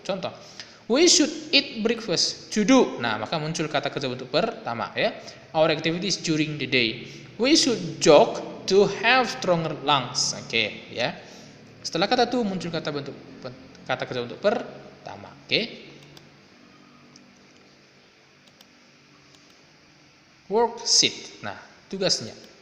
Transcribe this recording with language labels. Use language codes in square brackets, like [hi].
[id] Contoh, [en] we should eat breakfast to do. [id] Nah, maka muncul kata kerja bentuk pertama ya. [en] Our activities during the day. We should jog to have stronger lungs. [id] Oke, ya. Setelah kata to muncul kata kerja bentuk pertama. Oke. Worksheet. Nah, tugasnya.